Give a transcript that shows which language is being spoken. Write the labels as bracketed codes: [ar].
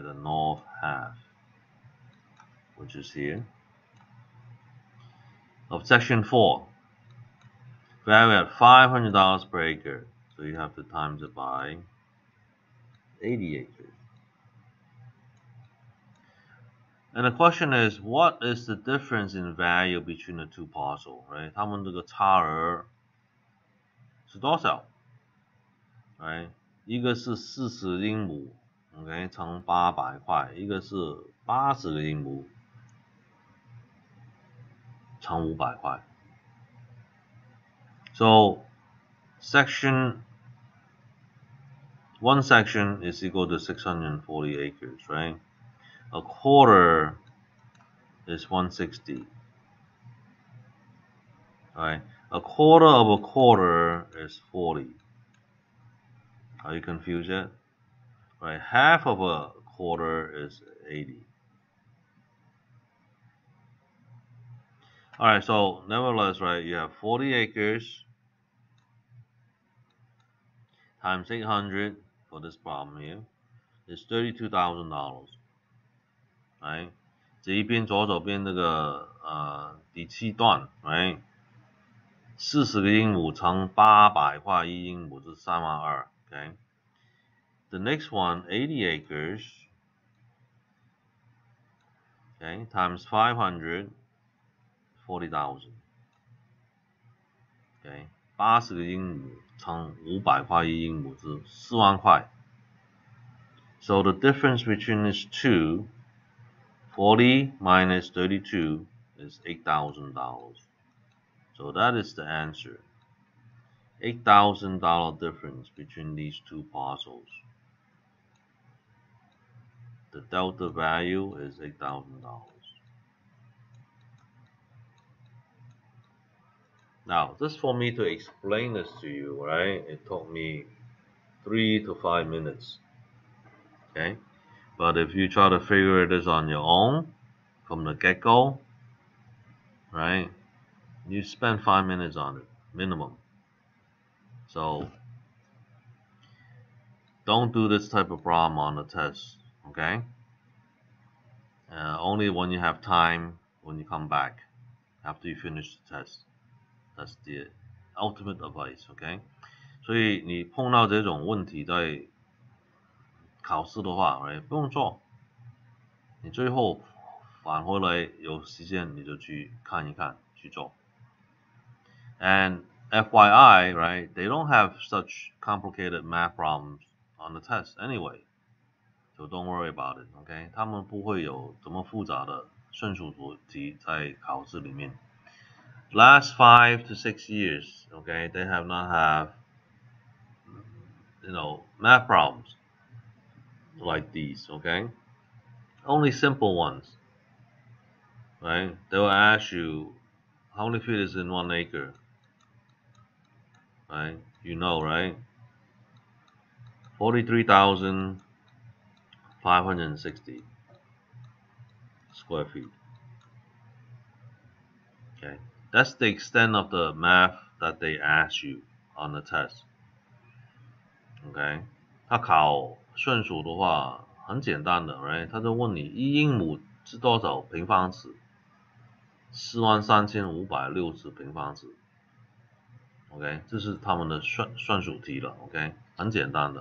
[en] The north half, which is here, of section 4, value at $500 per acre. So you have to times it by 80 acres. And the question is, what is the difference in value between the two parcels, right? [zh] 它们这个差额是多少 ？right？一个是40英亩 ，OK， 乘800块，一个是80个英亩乘500块。 [en] So one section is equal to 640 acres, right? A quarter is 160. Right? A quarter of a quarter is 40. Are you confused yet? Right? Half of a quarter is 80. Alright, so nevertheless, right, you have 40 acres times 800 for this problem here is $32,000. Right? [zh] 这一边左手边这个第7段 right? 40个英亩乘800块1英亩是32000 okay? [en] The next one, 80 acres, okay, times 500, 40,000. [zh] Okay, 80个英亩乘500块1英亩是4万块。 [en] So the difference between these two, 40 minus 32 is $8,000. So that is the answer. $8,000 difference between these two parcels. The delta value is $8,000. Now, just for me to explain this to you, right? It took me 3 to 5 minutes. Okay? But if you try to figure this on your own from the get-go, right? You spend 5 minutes on it, minimum. So don't do this type of problem on the test, okay? Only when you have time, when you come back, after you finish the test. That's the ultimate advice, okay? [zh] 所以你碰到这种问题在考试的话， right? 不用做，你最后返回来有时间你就去看一看，去做。 [en] And FYI, right? They don't have such complicated math problems on the test anyway. So don't worry about it, okay? [zh] 他们不会有这么复杂的顺数题在考试里面。 [en] Last 5 to 6 years, okay, they have not have, math problems like these, okay? Only simple ones, right? They will ask you, how many feet is in 1 acre, right? You know, right? 43,560. square feet. Okay, that's the extent of the math that they ask you on the test. [zh] OK， 他考顺数的话很简单的 ，right？他就问你一英亩是多少平方尺？43560平方尺。 OK， 这是他们的算数题了。OK， 很简单的。